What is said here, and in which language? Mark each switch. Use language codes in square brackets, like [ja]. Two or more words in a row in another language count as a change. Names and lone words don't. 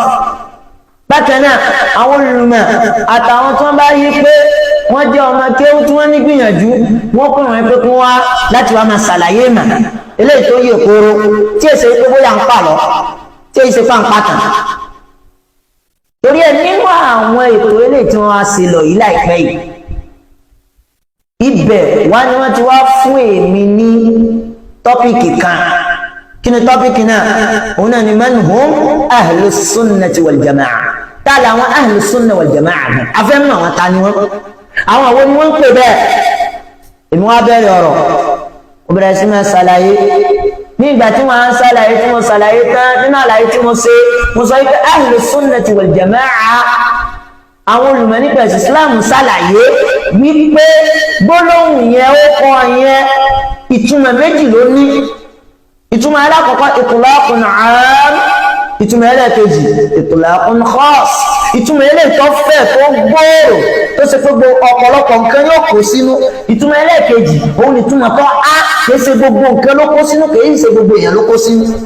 [yo] bákan náà àwọn olùmọ̀ àtàwọn tó ń bá yí pé wọ́n jẹ́ ọmọ kéwú tí wọ́n ní gbìyànjú wọ́n kọ́ wọn pé kí wọ́n wá láti wá máa ṣàlàyé mà eléyìí tó yẹ kóró tí èsè pé bóyá ń pàlọ́ tí èsè fà ń pàtàn. torí ẹ nínú àwọn ètò eléyìí tí wọ́n wá sí lọ yìí láìpẹ́ yìí ibẹ̀ wá ni wọ́n ti wá fún èmi ní tọ́pìkì kan kí ni tọ́pìkì náà òun náà ni [ar] من هم أهل السنة وال [yo] jama'a tá làwọn [ar] أهل السنة والجماعة [yo] gan afẹ́ mọ̀ àwọn ta ni wọ́n àwọn àwọn ni wọ́n ń pè bẹ́ẹ̀ èmi wá bẹ̀rẹ̀ ọ̀rọ̀ ó bẹ̀rẹ̀ sí máa ṣàlàyé ní ìgbà tí wọ́n á ṣàlàyé tí mo ṣàlàyé tán nínú àlàyé tí mo ṣe mo sọ wípé [ar] أهل السنة والجماعة [yo] àwọn olùmọ̀ nípa ẹ̀sìn Islam ṣàlàyé wípé gbólóhùn yẹn ó kọ́ yẹn ìtumọ̀ méjì ló ní ìtumọ̀ alákọ̀ọ́kọ́ [ar] إطلاق عام [yo] ìtumọ̀ ẹlẹ́ẹ̀kejì [ar] إطلاق خاص [yo] ìtumọ̀ eléyìí tó fẹ̀ tó gbòòrò tó ṣe pé ọ̀pọ̀lọpọ̀ nǹkan yóò kó sínú ìtumọ̀ ẹlẹ́ẹ̀kejì òun ni ìtumọ̀ tó á kìí ṣe gbogbo nǹkan ló kó sínú kìí ṣe gbogbo èèyàn ló kó sínú.